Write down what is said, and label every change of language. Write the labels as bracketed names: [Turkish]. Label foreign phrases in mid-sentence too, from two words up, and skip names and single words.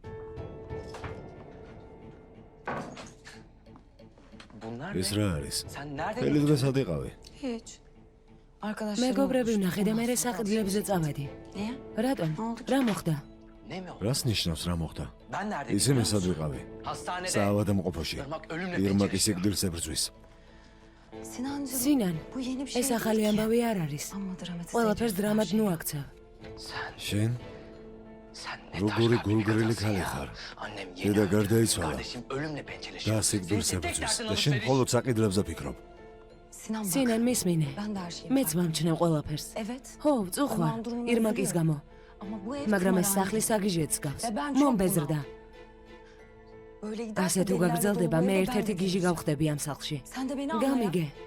[Turkish] bunlar [Georgian] ეს [Turkish] ne? [Georgian] რა არის? [Turkish] Sen nerede [Georgian] ხელი [Turkish] gördün? [Georgian] დღე სად იყავი? [Turkish] Hiç. Arkadaşlarım [Georgian] მეგობრები [Turkish] olmuş. [Georgian] ვნახე და მე [Turkish] Ondan sonra [Georgian] საყიდლებზე წავედი. [Turkish] Niye? [Georgian] რატომ? [Turkish] Ne oldu ki? [Georgian] რა მოხდა? [Turkish] Ne mi oldu? [Georgian] რას ნიშნავს რა მოხდა? [Turkish] Ben nerede [Georgian] ისინი [Turkish] biliyor [Georgian] სად [Turkish] musun? [Georgian] ვიყავი? [Turkish] Hastanede. [Georgian] საავადმყოფოში. [Turkish] Irmak ölümle [Georgian] ირმაკის [Turkish] pençeleşiyor. [Georgian] სიკვდილს ებრძვის. [Turkish] Sinancığım. [Georgian] სინან, [Turkish] Bu yeni bir şey [Georgian] ეს [Turkish] değil [Georgian] ახალი [Turkish] ki. [Georgian] ამბავი არ არის. [Turkish] Amma dramatize [Georgian] ყველაფერს [Turkish] ediyorsun [Georgian] დრამად [Turkish] her şeyi. [Georgian] ნუაქცევ. [Turkish] Sen, [Georgian] შენ [Turkish] sen ne [Georgian] როგორი [Turkish] taş kalpli [Georgian] გულგრილი [Turkish] kadınsın [Georgian] ქალი [Turkish] ya. [Georgian] ხარ. [Turkish] Annem [Georgian] დედა [Turkish] yeni öldü. [Georgian] გარდაიცვალა. [Turkish] Kardeşim ölümle [Georgian] და [Turkish] pençeleşiyor. [Georgian] სიკვდილს [Turkish] Senin tek [Georgian] ებრძვის [Turkish] derdin [Georgian] და შენ [Turkish] alışveriş. [Georgian] მხოლოდ საყიდლებზე ფიქრობ. [Turkish] Sinan bak. [Georgian] სინან მისმინე. [Turkish] Ben de her şeyi [Georgian] მეც [Turkish] fark- [Georgian] ვამჩნევ ყველაფერს. [Turkish] Evet. [Georgian] ხო, ვწუხარ, [Turkish] Ama durumunu [Georgian] ირმაკის [Turkish] üzülüyorum. [Georgian] გამო. [Turkish] Ama bu ev [Georgian] მაგრამ ეს [Turkish] kumarhane. [Georgian] სახლი საგიჟეც გავს. და [Turkish] ben çok [Georgian] მომბეზრდა. [Turkish] Böyle giderse [Georgian] ასე თუ [Turkish] delilerle [Georgian] გაგრძელდება, [Turkish] dolu [Georgian] მე [Turkish] bu evi [Georgian] ერთ-ერთი [Turkish] ben [Georgian] გიჟი [Turkish] gideceğim. [Georgian] გავხდები ამ სახლში. [Turkish] Sen de beni anla ya. [Georgian] გამიგე.